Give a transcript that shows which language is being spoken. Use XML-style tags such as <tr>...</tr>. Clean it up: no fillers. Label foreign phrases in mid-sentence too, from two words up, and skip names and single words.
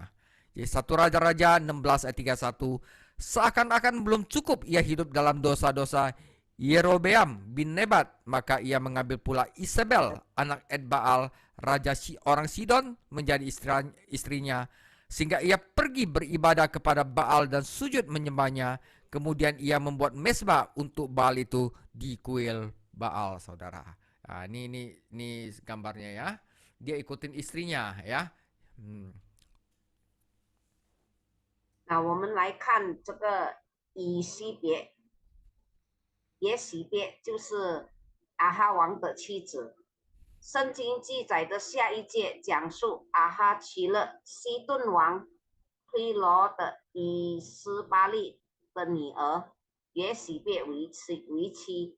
<id>Jadi 1 Raja-Raja 16 ayat 31, seakan-akan belum cukup ia hidup dalam dosa-dosa Yerobeam bin Nebat, maka ia mengambil pula Isabel, anak Edbaal, raja orang Sidon, menjadi istrinya, sehingga ia pergi beribadah kepada Baal dan sujud menyembahnya. Kemudian ia membuat mesbah untuk Baal itu di kuil Baal, saudara. Nah, ini gambarnya ya. Dia ikutin istrinya ya.</id> <zh>那我们来看这个以西别，也许别就是阿哈王的妻子。圣经记载的下一节讲述阿哈娶了西顿王推罗的以斯巴利的女儿也许别为妻。</zh>